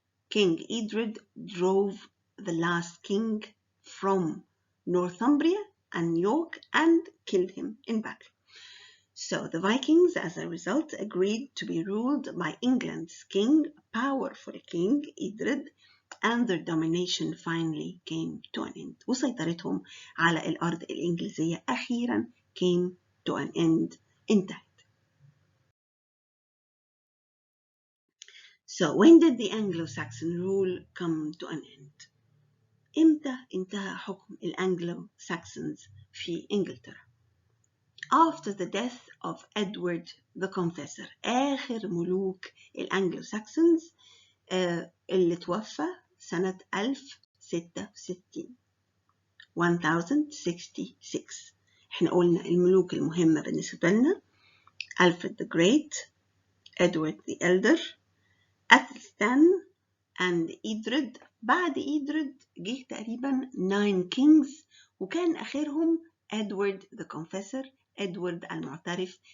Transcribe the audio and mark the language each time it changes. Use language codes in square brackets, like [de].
[en] King Edred drove the last king from Northumbria and York and killed him in battle. So the Vikings, as a result, agreed to be ruled by England's king, powerful King Edred, and their domination finally came to an end. [ar] وسيطرتهم على الأرض الإنجليزية أخيرا [en] came to an end. [ar] انتهت. [en] So when did the Anglo-Saxon rule come to an end? [ar] إمتى انتهى حكم الأنجلو-ساكسونز في إنجلترا؟ [en] After the death of Edward the Confessor, [ar] آخر ملوك الأنجلو-ساكسونز اللي توفى سنة 1066. احنا قلنا الملوك المهمة بالنسبة لنا Alfred the Great, Edward the Elder, Athelstan and Edred. بعد Edred جه تقريبا 9 kings وكان آخرهم Edward the Confessor, Edward المعترف.